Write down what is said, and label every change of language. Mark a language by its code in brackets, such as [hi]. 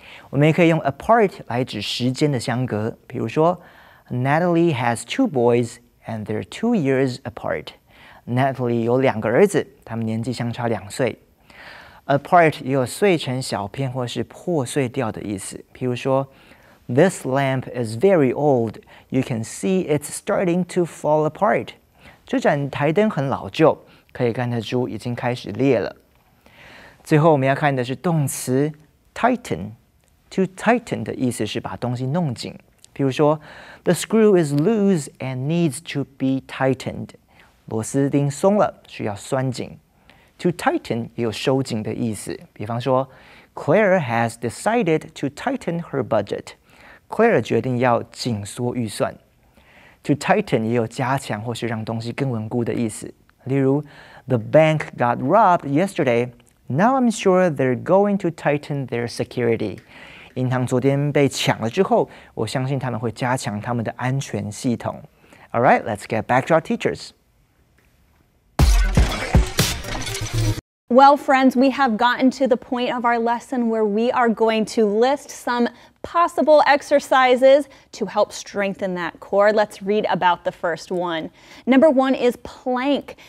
[zh] 我们也可以用 apart 来指时间的相隔，比如说 [en] Natalie has 2 boys and they're 2 years apart。 [zh] Natalie 有2个儿子，他们年纪相差2岁。 Apart 也有碎成小片或是破碎掉的意思，譬如说 [en] This lamp is very old. You can see it's starting to fall apart. [zh] 这盏台灯很老旧，可以看得出已经开始裂了。最后我们要看的是动词 tighten。To tighten 的意思是把东西弄紧。比如说 [en] The screw is loose and needs to be tightened。 [zh] 螺丝钉松了，需要拴紧。 To tighten 也有收紧的意思。比方说 [en] Claire has decided to tighten her budget。 [zh] Claire 决定要紧缩预算。 To tighten 也有加强或是让东西更稳固的意思。例如 [en] The bank got robbed yesterday. Now I'm sure they're going to tighten their security. [zh] 银行昨天被抢了之后，我相信他们会加强他们的安全系统。 [en] All right, let's get back to our teachers. Well, friends, we have gotten to the point of our lesson where we are going to list some possible exercises to help strengthen that core. Let's read about the first one. Number 1 is plank.